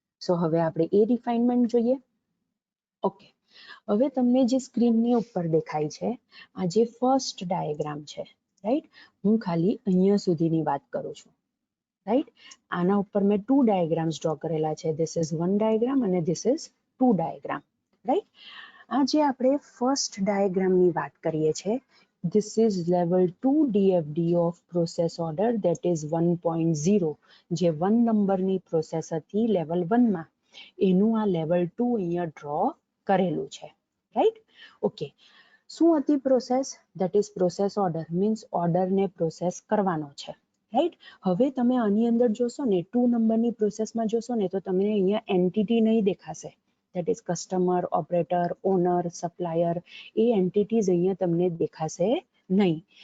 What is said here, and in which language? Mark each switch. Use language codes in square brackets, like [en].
[gu] સો હવે આપણે એ રિફાઇનમેન્ટ જોઈએ. ઓકે, હવે તમને જે સ્ક્રીનની ઉપર દેખાય છે આ જે ફર્સ્ટ ડાયાગ્રામ છે, રાઈટ. હું ખાલી અહીંયા સુધીની વાત કરું છું, રાઈટ. આના ઉપર મેં 2 ડાયાગ્રામ્સ ડ્રો કરેલા છે. [en] this is 1 diagram [gu] અને [en] this is 2 diagram, [gu] રાઈટ. આ જે આપણે ફર્સ્ટ ડાયાગ્રામની વાત કરીએ છીએ [en] This is level 2 DFD of process order, that is 1.0. [gu] જે 1 નંબરની પ્રોસેસ હતી લેવલ 1 માં, એનું આ લેવલ 2 અહીંયા ડ્રો કરેલું છે, રાઈટ? ઓકે, શું હતી process? [en] that is process order, means [gu] ઓર્ડરને પ્રોસેસ કરવાનો છે, રાઈટ? હવે તમે આની અંદર જોશો ને 2 નંબરની પ્રોસેસમાં જોશો ને તો તમને અહીંયા એન્ટિટી નહીં દેખાશે, [en] that is customer, [gu] operator, honour, supplier, A entities અહીંયા તમને દેખાશે નહીં.